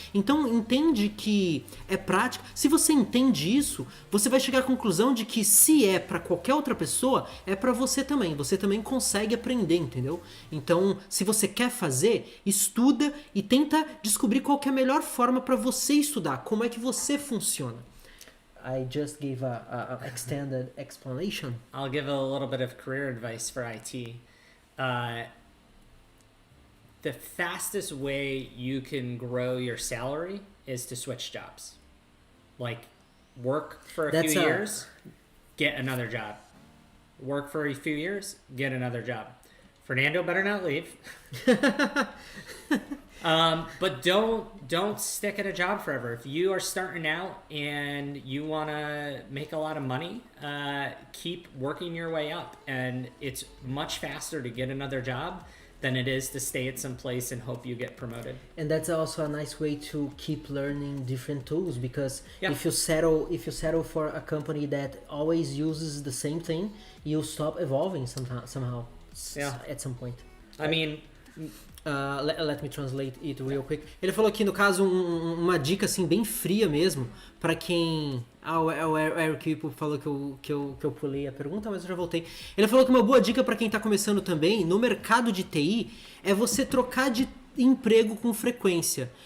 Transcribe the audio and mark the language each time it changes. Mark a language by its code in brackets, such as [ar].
[pt] Então entende que é prática. Se você entende isso, você vai chegar à conclusão de que se é para qualquer outra pessoa, é para você também. Você também consegue aprender, entendeu? Então, se você quer fazer, estuda e tenta descobrir qual que é a melhor forma para você estudar, como é que você funciona. [en] I just gave a extended explanation. I'll give a little bit of career advice for IT. The fastest way you can grow your salary is to switch jobs. Like, work for a few years, get another job. Work for a few years, get another job. Fernando better not leave. But don't stick at a job forever. If you are starting out and you want to make a lot of money, keep working your way up. And it's much faster to get another job than it is to stay at some place and hope you get promoted. And that's also a nice way to keep learning different tools, because Yeah. if you settle for a company that always uses the same thing, you'll stop evolving somehow. Yeah. At some point. I mean, let me translate it real quick. [pt] Ele falou aqui, no caso, uma dica assim bem fria mesmo para quem... o Eric falou que eu pulei a pergunta, mas eu já voltei. Ele falou que uma boa dica para quem está começando também no mercado de TI é você trocar de emprego com frequência.